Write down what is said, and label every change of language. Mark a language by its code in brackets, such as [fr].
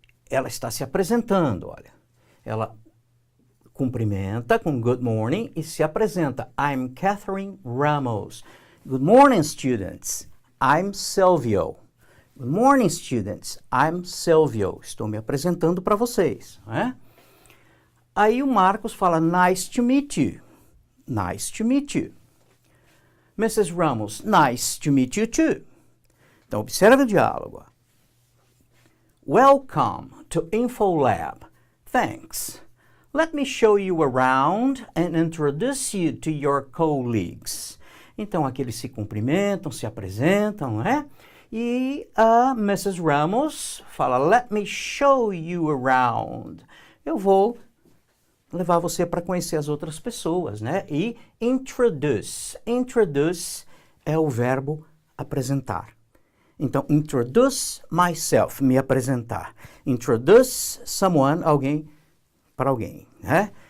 [pt] Ela está se apresentando, olha. Ela cumprimenta com [en] good morning [pt] e se apresenta. [en] I'm Catherine Ramos. Good morning, students. I'm Silvio. Good morning, students. I'm Silvio. [pt] Estou me apresentando para vocês, né? Aí o Marcos fala, [en] nice to meet you. Nice to meet you. Mrs. Ramos, nice to meet you too. [pt] Então, observe o diálogo. [en] Welcome to InfoLab. Thanks. Let me show you around and introduce you to your colleagues. [pt] Então, aqui eles se cumprimentam, se apresentam, não é? E a Mrs. [en] Ramos fala, let me show you around. [pt] Eu vou levar você para conhecer as outras pessoas, né? E introduce. Introduce é o verbo apresentar. Então, [en] introduce myself, [pt] me apresentar. [en] Introduce someone, [pt] alguém para alguém, né?